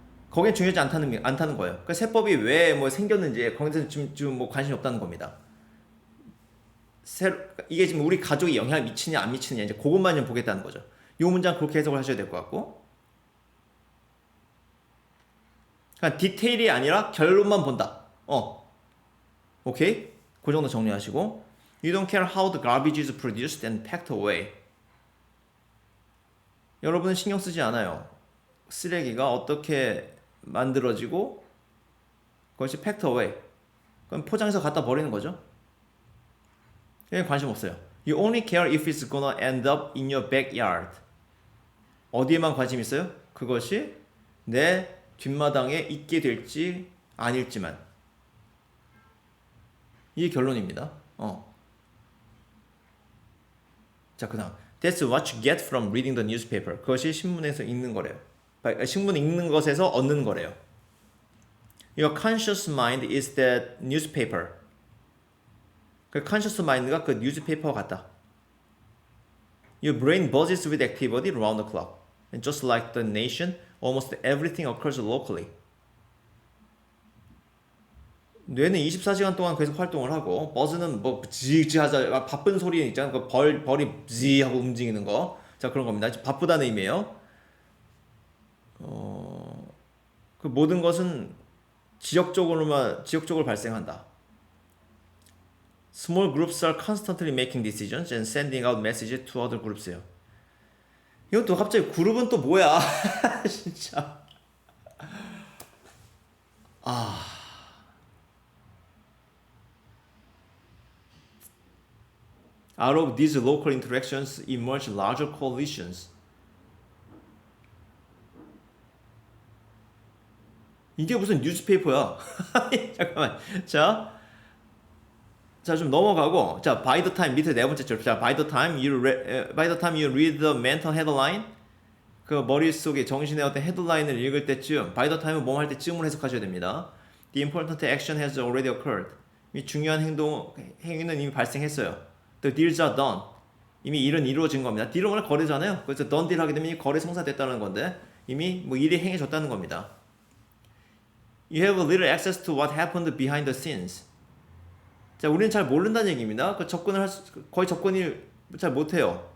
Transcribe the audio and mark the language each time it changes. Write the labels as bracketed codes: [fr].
[ko] 거기에 중요하지 않다는 거예요. 그러니까 세법이 왜 뭐 생겼는지 거기서 지금 뭐 관심이 없다는 겁니다. 이게 지금 우리 가족에 영향을 미치냐 안 미치느냐 이제 그것만 좀 보겠다는 거죠. 이 문장 그렇게 해석을 하셔야 될 것 같고, 그러니까 디테일이 아니라 결론만 본다. 오케이? 그 정도 정리하시고, [en] You don't care how the garbage is produced and packed away. [ko] 여러분은 신경 쓰지 않아요. 쓰레기가 어떻게 만들어지고 그것이 [en] packed away. [ko] 그럼 포장해서 갖다 버리는 거죠. 그냥 관심 없어요. [en] You only care if it's gonna end up in your backyard. [ko] 어디에만 관심 있어요? 그것이 내 뒷마당에 있게 될지 아닐지만. 이게 결론입니다. 자, 그다음 [en] That's what you get from reading the newspaper. [ko] 그것이 신문에서 읽는 거래요. 신문 읽는 것에서 얻는 거래요. [en] Your conscious mind is that newspaper. [ko] 그 conscious mind가 그 newspaper 같다. [en] Your brain buzzes with activity around the clock. And just like the nation, almost everything occurs locally. [ko] 뇌는 24시간 동안 계속 활동을 하고, 버즈는 뭐 지지하자 바쁜 소리 있잖아요. 그 벌이 지 하고 움직이는 거. 자, 그런 겁니다. 바쁘다는 의미예요. 그 모든 것은 지역적으로 발생한다. [en] Small groups are constantly making decisions and sending out messages to other groups예요. [ko] 이건 또 갑자기 그룹은 또 뭐야? 진짜. [en] Out of these local interactions emerge larger coalitions. [ko] 이게 무슨 뉴스페이퍼야? 잠깐만. 자, 좀 넘어가고, 자, by the time 밑에 네 번째 줄. 자, [en] by the time you read the mental headline, [ko] 그 머릿속에 정신의 어떤 헤드라인을 읽을 때쯤, by the time은 뭐 할 때쯤을 해석하셔야 됩니다. [en] The important action has already occurred. [ko] 이 중요한 행위는 이미 발생했어요. [en] The deals are done. [ko] 이미 일은 이루어진 겁니다. 딜은 원래 거래잖아요. 그래서 done deal 하게 되면 이 거래 성사됐다는 건데, 이미 뭐 일이 행해졌다는 겁니다. [en] You have little access to what happened behind the scenes. [ko] 자, 우리는 잘 모른다는 얘기입니다. 그 거의 접근을 잘 못해요.